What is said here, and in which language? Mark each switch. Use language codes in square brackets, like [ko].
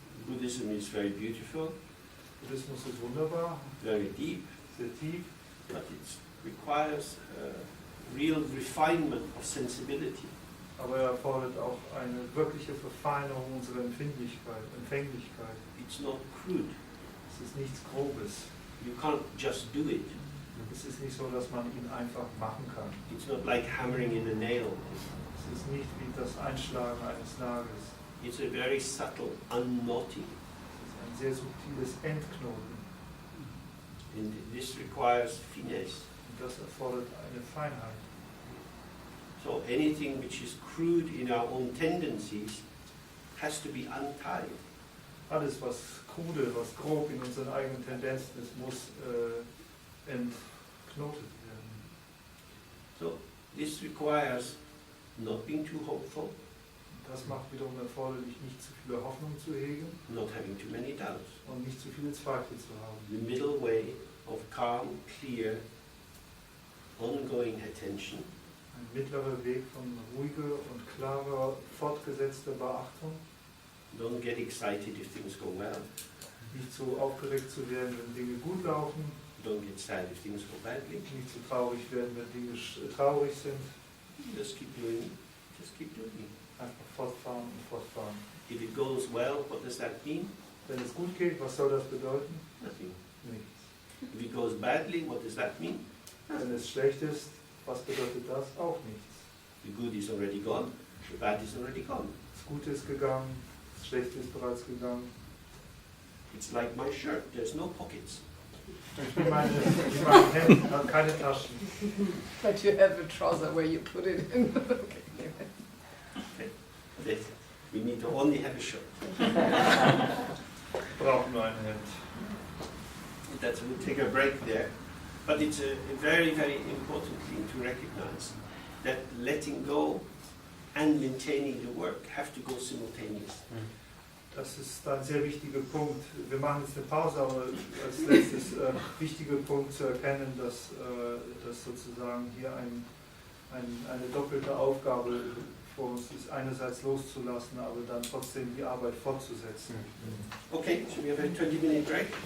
[en] Buddhism is very beautiful. [de] Buddhismus ist wunderbar, [en] very deep, [de] sehr tief, [en] but it requires real refinement of sensibility. [de] aber er erfordert auch eine wirkliche Verfeinerung unserer Empfänglichkeit. [en] It's not crude. [de] Es ist nichts Grobes. [en] You can't just do it. [de] Es ist nicht so, dass man ihn einfach machen kann. [en] It's not like hammering in a nail. [de] Es ist nicht wie das Einschlagen eines Nagels. [en] It's a very subtle unknotting. [de] Es ist ein sehr subtiles Entknoten. [en] And this requires finesse. [de] Und das erfordert eine Feinheit. [en] So anything which is crude in our own tendencies has to be untied. [de] Alles, was krude, was grob in unseren eigenen Tendenzen ist, muss entknotet werden. [en] So this requires not being too hopeful, [de] Das macht wiederum erforderlich, nicht zu viele Hoffnung zu hegen [en] not having too many doubts. [de] und nicht zu viele Zweifel zu haben. [en] The middle way of calm, clear, ongoing attention [de] Ein mittlerer Weg von ruhiger und klarer, fortgesetzter Beachtung. [en] Don't get excited if things go well. [de] Nicht so aufgeregt zu werden, wenn Dinge gut laufen. [en] Don't get sad if things go badly. [de] Nicht so traurig werden, wenn Dinge traurig sind. [en] Just keep doing. Just keep doing. [de] Einfach fortfahren und fortfahren. [en] If it goes well, what does that mean? [de] Wenn es gut geht, was soll das bedeuten? [en] Nothing. [de] Nichts. [en] If it goes badly, what does that mean? [de] Wenn es schlecht ist, was bedeutet das? Auch nichts. [en] The good is already gone. The bad is already gone. [de] Das Gute ist gegangen, das Schlechte ist bereits gegangen. [en] It's like my shirt. There's no pockets. [de] Wie mein Hemd hat keine Taschen. [en] But you have a trouser where you put it in. Okay. Okay. We need to only have a shirt. [de] Braucht nur ein Hemd. [en] We'll take a break there. But it's a very, very important thing to recognize that letting go and maintaining the work have to go simultaneously. [de] Das ist ein sehr wichtiger Punkt. Wir machen jetzt eine Pause, aber als letztes wichtiger Punkt zu erkennen, dass sozusagen hier eine doppelte Aufgabe vor uns ist, einerseits loszulassen, aber dann trotzdem die Arbeit fortzusetzen. [en] Okay, so we have a 20-minute break.